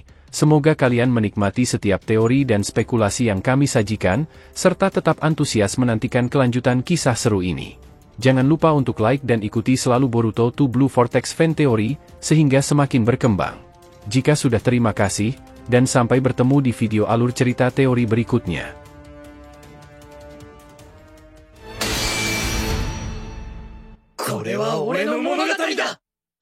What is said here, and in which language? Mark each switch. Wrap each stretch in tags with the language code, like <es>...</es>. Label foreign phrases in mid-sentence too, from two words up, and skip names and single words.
<id>Semoga kalian menikmati setiap teori dan spekulasi yang kami sajikan, serta tetap antusias menantikan kelanjutan kisah seru ini. Jangan lupa untuk like dan ikuti selalu Boruto to Blue Vortex fan teori, sehingga semakin berkembang. Jika sudah, terima kasih, dan sampai bertemu di video alur cerita teori berikutnya.</id> <ja>これは俺の物語だ</ja>